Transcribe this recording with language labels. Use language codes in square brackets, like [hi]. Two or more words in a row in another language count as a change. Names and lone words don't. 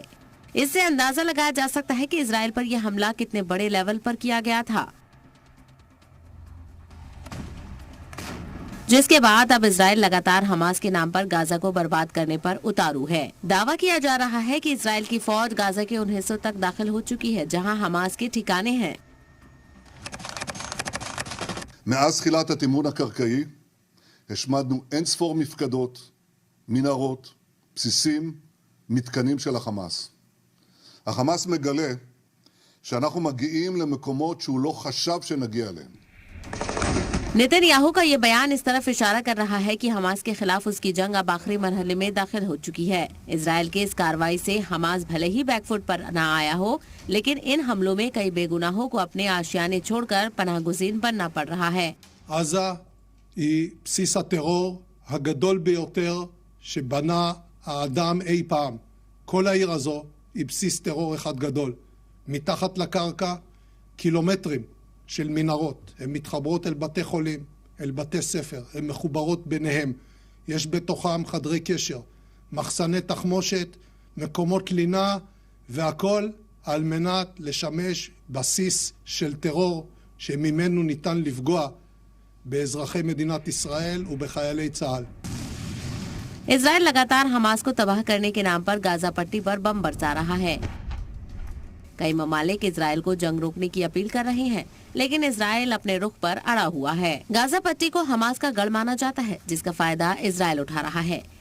[hi] इससे अंदाजा लगाया जा सकता है कि इजराइल पर यह हमला कितने बड़े लेवल पर किया गया था, जिसके बाद अब इजराइल लगातार हमास के नाम पर गाजा को बर्बाद करने पर उतारू है। दावा किया जा रहा है कि इजराइल की फौज गाजा के उन हिस्सों तक दाखिल हो चुकी है जहां हमास के ठिकाने हैं। [he] מאז תחילת התמרון הקרקעי השמדנו אין-ספור מפקדות, מנהרות, בסיסים, מתקנים של החמאס. החמאס מגלה שאנחנו מגיעים למקומות שהוא לא חשב שנגיע אליהם. [hi] नेतन्याहू का ये बयान इस तरफ इशारा कर रहा है कि हमास के खिलाफ उसकी जंग अब आखिरी मरहले में दाखिल हो चुकी है। इजराइल के इस कार्रवाई से हमास भले ही बैकफुट पर न आया हो, लेकिन इन हमलों में कई बेगुनाहों को अपने आशियाने छोड़कर पनाहगुज़ीन बनना पड़ रहा है। [he] עזה היא בסיס הטרור הגדול ביותר שבנה האדם אי פעם. כל העיר הזו היא בסיס טרור אחד גדול. מתחת לקרקע קילומטרים של מנהרות, הן מתחברות אל בתי חולים, אל בתי ספר, הן מחוברות ביניהם. יש בתוכם חדרי קשר, מחסני תחמושת, מקומות לינה, והכל על מנת לשמש בסיס של טרור שממנו ניתן לפגוע באזרחי मदीनात ישראל ובחיילי צה"ल। [hi] इजराइल लगातार हमास को तबाह करने के नाम पर गाजा पट्टी पर बम बरसा रहा है। कई ममालिक इजराइल को जंग रोकने की अपील कर रहे हैं, लेकिन इजराइल अपने रुख पर अड़ा हुआ है। गाजा पट्टी को हमास का गढ़ माना जाता है, जिसका फायदा इजराइल उठा रहा है।